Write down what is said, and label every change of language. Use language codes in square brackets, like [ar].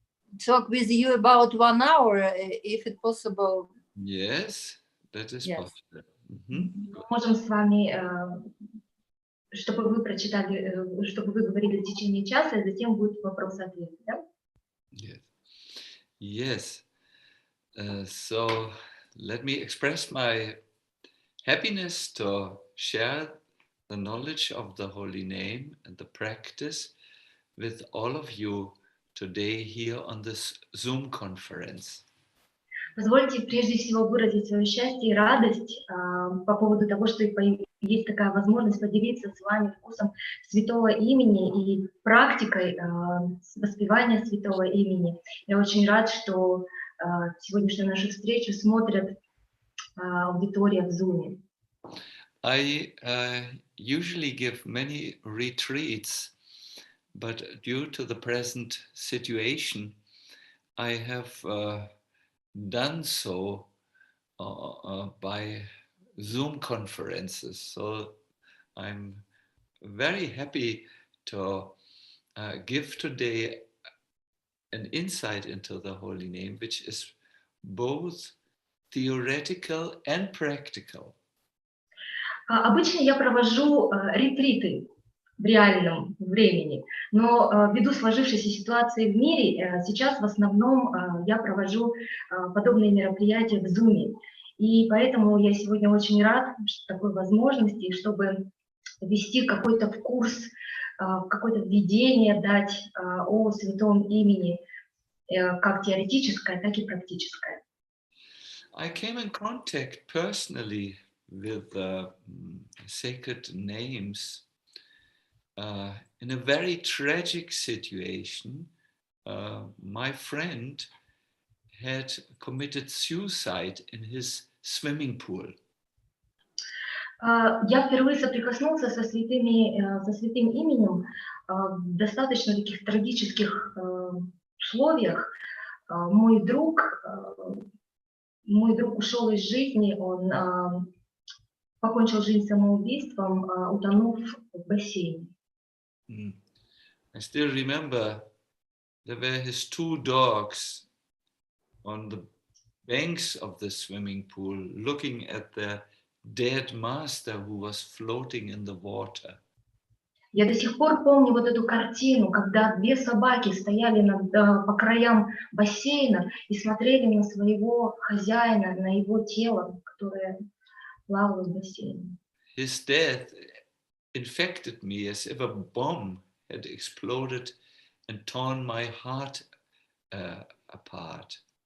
[en] We talk with you about 1 hour, if it's possible. Yes, that is Yes. possible. Mm-hmm. [ru] Мы можем с вами, чтобы вы прочитали, чтобы вы говорили в течение часа, и затем будет вопрос-ответ, да? [en] Yes. Yes. So let me express my happiness to share the knowledge of the holy name and the practice with all of you today here on this Zoom conference. [ru] Позвольте прежде всего выразить свое счастье и радость по поводу того, что есть такая возможность поделиться с вами вкусом святого имени и практикой воспевания святого имени. Я очень рад, что сегодняшнюю нашу встречу смотрят аудитория в Zoom. [en] I usually give many retreats, but due to the present situation, I have done so by Zoom conferences. So I'm very happy to give today an insight into the holy name, which is both theoretical and practical. [ru] Обычно я провожу ретриты в реальном времени, но ввиду сложившейся ситуации в мире сейчас в основном я провожу подобные мероприятия в Zoom. И поэтому я сегодня очень рад такой возможности, чтобы ввести какой-то курс, какое-то введение дать о святом имени, как теоретическое, так и практическое. [en] I came in contact personally with sacred names in a very tragic situation my friend had committed suicide in his swimming pool. [ru] Я впервые соприкоснулся со святым именем в достаточно таких трагических условиях. Мой друг ушел из жизни, он покончил жизнь самоубийством, утонув в бассейне. [en] I still remember there were his 2 dogs on the banks of the swimming pool looking at their dead master who was floating in the water. [ru] Я до сих пор помню вот эту картину, когда 2 собаки стояли по краям бассейна и смотрели на своего хозяина, на его тело, которое плавало в бассейне. [en] His death infected me as if a bomb had exploded and torn my heart apart.